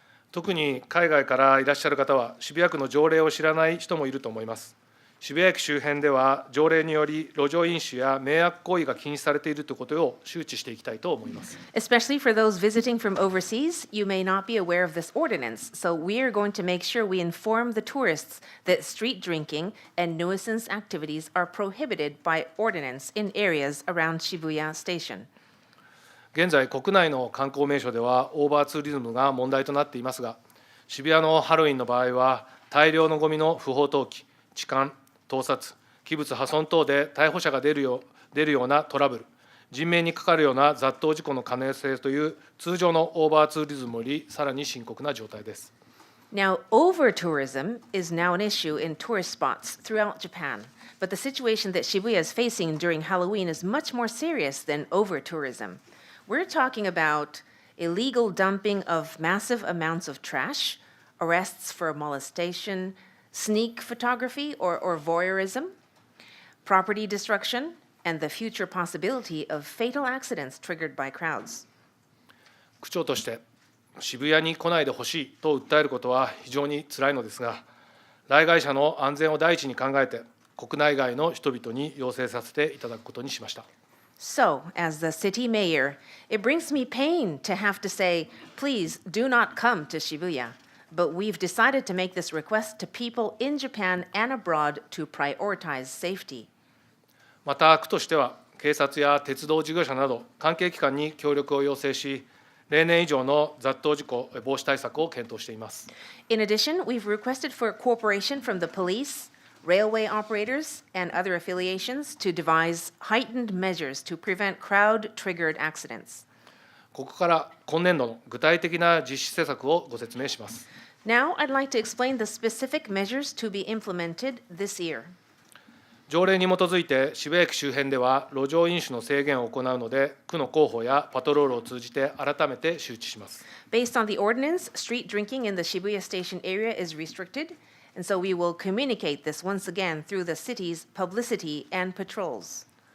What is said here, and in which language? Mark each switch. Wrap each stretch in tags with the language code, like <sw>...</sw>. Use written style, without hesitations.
<ja>特に海外からいらっしゃる方は、渋谷区の条例を知らない人もいると思います。渋谷駅周辺では、条例により路上飲酒や迷惑行為が禁止されているということを周知していきたいと思います。</ja> <en>Especially for those visiting from overseas, you may not be aware of this ordinance, so we are going to make sure we inform the tourists that street drinking and nuisance activities are prohibited by ordinance in areas around Shibuya Station.</en> <ja>現在、国内の観光名所ではオーバーツーリズムが問題となっていますが、渋谷のハロウィンの場合は、大量のゴミの不法投棄、痴漢、盗撮、器物破損等で逮捕者が出るようなトラブル、人命にかかるような雑踏事故の可能性という通常のオーバーツーリズムよりさらに深刻な状態です。</ja> <en>Now, over-tourism is now an issue in tourist spots throughout Japan, but the situation that Shibuya is facing during Halloween is much more serious than over-tourism. We're talking about illegal dumping of massive amounts of trash, arrests for molestation, sneak photography or voyeurism, property destruction, and the future possibility of fatal accidents triggered by crowds.</en> <ja>区長として渋谷に来ないでほしいと訴えることは非常につらいのですが、来街者の安全を第一に考えて、国内外の人々に要請させていただくことにしました。</ja> <en>So, as the city mayor, it brings me pain to have to say, please do not come to Shibuya. But we've decided to make this request to people in Japan and abroad to prioritize safety.</en> <ja>また、区としては、警察や鉄道事業者など関係機関に協力を要請し、例年以上の雑踏事故防止対策を検討しています。</ja> <en>In addition, we've requested for cooperation from the police, railway operators, and other affiliations to devise heightened measures to prevent crowd-triggered accidents.</en> <ja>ここから今年度の具体的な実施施策をご説明します。</ja> <en>Now, I'd like to explain the specific measures to be implemented this year.</en> <ja>条例に基づいて渋谷駅周辺では路上飲酒の制限を行うので、区の広報やパトロールを通じて改めて周知します。</ja> <en>Based on the ordinance, street drinking in the Shibuya Station area is restricted, and so we will communicate this once again through the city's publicity and patrols.</en>